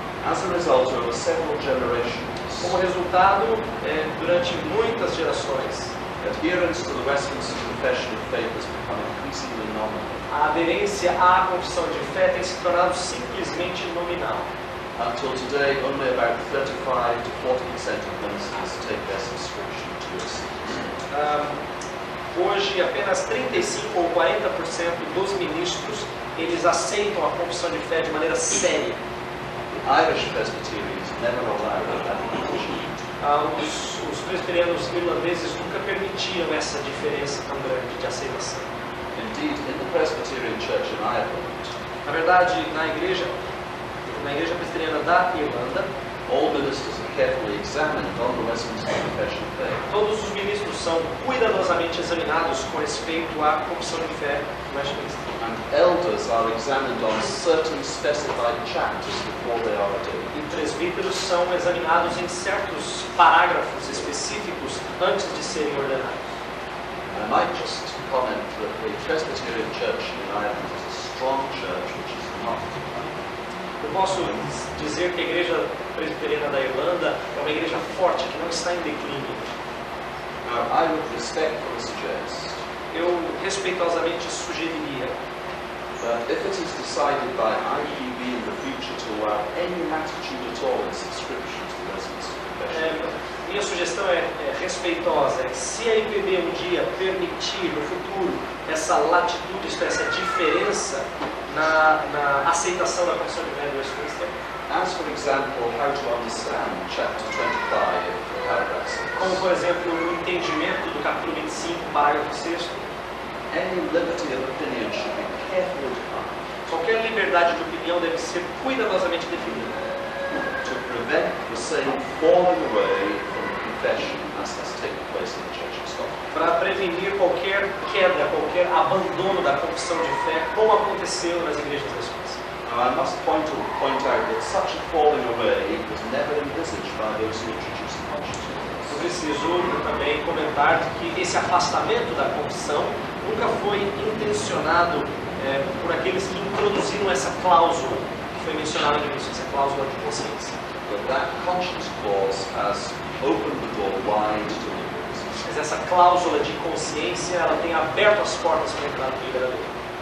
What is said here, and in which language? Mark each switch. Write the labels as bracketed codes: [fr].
[en] As a result, over several generations, [pt] como resultado, durante muitas gerações, [en] adherence to the Westminster Confession of Faith has become increasingly nominal. [pt] A aderência à confissão de fé tem se tornado simplesmente nominal. [en] Until today, only about 35 to 40% of ministers take their subscription to it. [pt] Hoje, apenas 35 ou 40% dos ministros eles aceitam a confissão de fé de maneira séria. [en] The Irish Presbyterians never allowed that division. [pt] Os presbiterianos irlandeses nunca permitiram essa diferença tão grande de aceitação. [en] Indeed, in the Presbyterian Church in Ireland, [pt] na verdade, na igreja presbiteriana da Irlanda, [en] all ministers are carefully examined on the Westminster Confession of Faith. [pt] Todos os ministros são cuidadosamente examinados com respeito à confissão de fé do Westminster. [en] And elders are examined on certain specified chapters before they are ordained. [pt] E presbíteros são examinados em certos parágrafos específicos antes de serem ordenados. [en] I might just comment that the Presbyterian Church in Ireland is a strong church which is not. [pt] Eu posso dizer que a igreja presbiteriana da Irlanda é uma igreja forte que não está em declínio. [en] Now, I would respectfully suggest. [pt] Eu respeitosamente sugeriria [en] that if it is decided by IPB in the future to allow any latitude at all in subscription to the Westminster Confession. [pt] Minha sugestão é respeitosa. Se a IPB um dia permitir no futuro essa latitude, essa diferença na aceitação da confissão de fé do Westminster, [en] as for example, how to understand chapter 25, paragraph 6. [pt] Como por exemplo, o entendimento do capítulo 25, parágrafo 6. [en] Any liberty of opinion should be carefully defined. [pt] Qualquer liberdade de opinião deve ser cuidadosamente definida. [en] To prevent the same falling away from confession as has taken place in the Church of Scotland. [pt] Para prevenir qualquer queda, qualquer abandono da confissão de fé, como aconteceu nas igrejas da Escócia. [en] Now, I must point out that such a falling away was never envisaged by those who introduced the conscience. [pt] Eu preciso também comentar que esse afastamento da confissão nunca foi intencionado por aqueles que introduziram essa cláusula que foi mencionada no início, essa cláusula de consciência. [en] But that conscience clause has opened the door wide to liberalism. [pt] Mas essa cláusula de consciência, ela tem aberto as portas para a entrada do liberalismo.